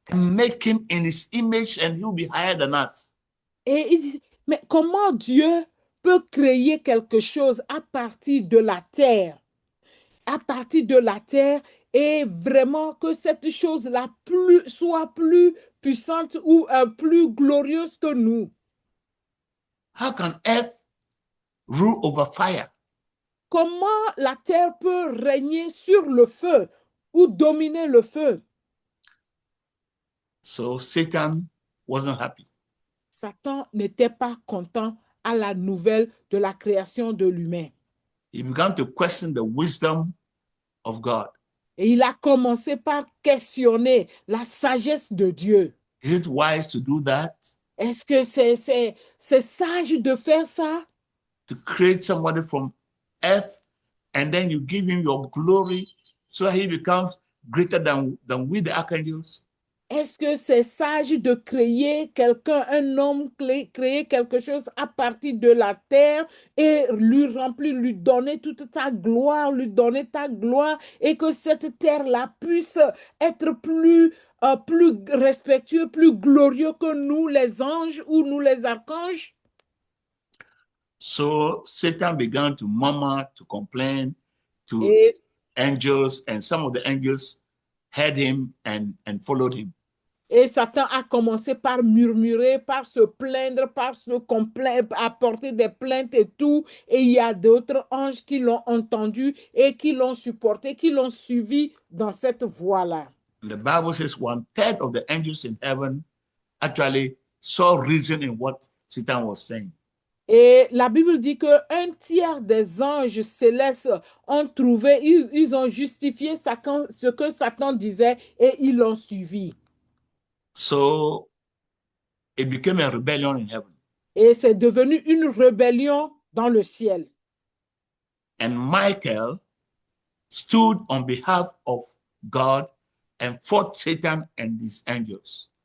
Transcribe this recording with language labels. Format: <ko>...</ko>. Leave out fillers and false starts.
<en>and make him in his image and he'll be higher than us.</en> <fr>Et il dit, mais comment Dieu peut créer quelque chose à partir de la terre? À partir de la terre, et vraiment que cette chose-là soit plus puissante ou plus glorieuse que nous.</fr> <en>How can earth rule over fire?</en> <fr>Comment la terre peut régner sur le feu ou dominer le feu?</fr> <en>So Satan wasn't happy.</en> <fr>Satan n'était pas content à la nouvelle de la création de l'humain.</fr> <en>He began to question the wisdom of God.</en> <fr>Et il a commencé par questionner la sagesse de Dieu.</fr> <en>Is it wise to do that?</en> <fr>Est-ce que c'est sage de faire ça?</fr> <en>To create somebody from earth and then you give him your glory so that he becomes greater than we, the archangels?</en> <fr>Est-ce que c'est sage de créer quelqu'un, un homme, créer quelque chose à partir de la terre et lui remplir, lui donner toute ta gloire, lui donner ta gloire et que cette terre-là puisse être plus respectueux, plus glorieux que nous, les anges ou nous, les archanges?</fr> <en>So Satan began to murmur, to complain to</en> <fr>Et,</fr> <en>angels, and some of the angels heard him and followed him.</en> <fr>et Satan a commencé par murmurer, par se plaindre, par apporter des plaintes et tout. Et il y a d'autres anges qui l'ont entendu et qui l'ont supporté, qui l'ont suivi dans cette voie-là.</fr> <en>And the Bible says 1/3 of the angels in heaven actually saw reason in what Satan was saying.</en> <fr>Et la Bible dit que 1/3 des anges célestes ont trouvé, ils ont justifié ce que Satan disait et ils l'ont suivi.</fr> <en>So it became a rebellion in heaven.</en> <fr>Et c'est devenu une rébellion dans le ciel.</fr> <en>And Michael stood on behalf of God and fought Satan and his angels.</en>